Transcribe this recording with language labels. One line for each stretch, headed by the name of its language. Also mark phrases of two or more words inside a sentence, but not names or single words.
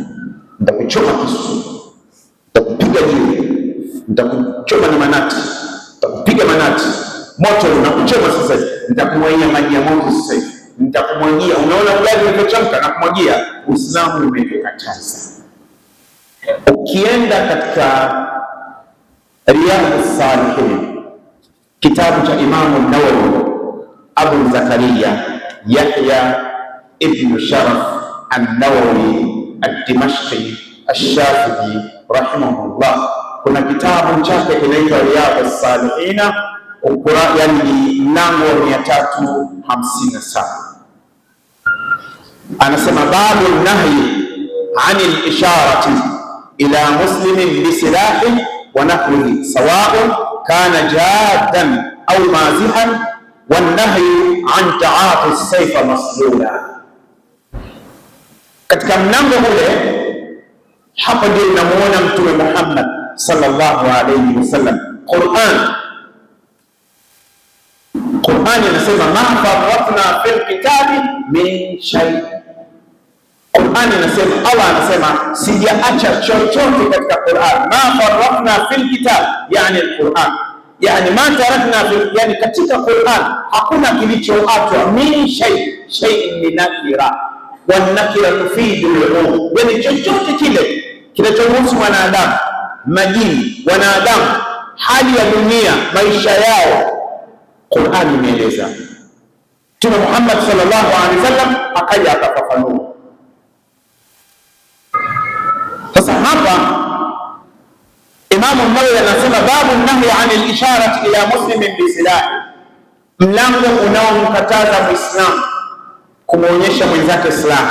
Swahili: Nitakuchoma kisu, nitakupiga jiwe, nitakuchoma na manati, nitakupiga manati, moto unakuchoma sasa hivi, nitakumwagia maji ya moto sasa hivi, nitakumwagia. Unaona ugali ulivyochemka na kumwagia. Uislamu umekataza. Ukienda katika Riyadhus Salihin, kitabu cha Imamu Nawawi, Abu Zakaria Yahya ibn Sharaf an-Nawawi ad-Dimashqi ash-Shafi'i rahimahullah, kuna kitabu chake kinaitwa Riyadhus Salihin, yani mlango wa 357.
Arabic: Anasema باب النهي عن الإشارة إلى مسلم بسلاح ونحوه سواء كان جادا أو مازحا والنهي عن تعاطي السيف مسلولا.
Swahili: Katika mlango ule hapa ndio tunamuona Mtume Muhammad
Arabic: صلى الله عليه وسلم.
Swahili: Qur'an inasema
Arabic: ما فرطنا في الكتاب من شيء.
Swahili: Qur'an inasema, Allah anasema sijaacha chochote katika Qur'an.
Arabic: ما فرطنا في الكتاب,
Swahili: yani al-Qur'an, yani
Arabic: ما تركنا في,
Swahili: yani katika Qur'an hakuna kilichoachwa.
Arabic: من شيء شيء من نكرة والنكرة تفيد العموم,
Swahili: yani chochote kile kinachohusu wanadamu, majini, wanadamu, hali ya dunia, maisha yao, Qur'an imeeleza. Mtume Muhammad
Arabic: صلى الله عليه وسلم
Swahili: akaja akafafanua. Sasa hapa Imamu Nawawi anasema
Arabic: باب النهي عن الإشارة إلى مسلم بسلاح,
Swahili: mlango unaomkataza Muislamu kumwonyesha mwenzake silaha.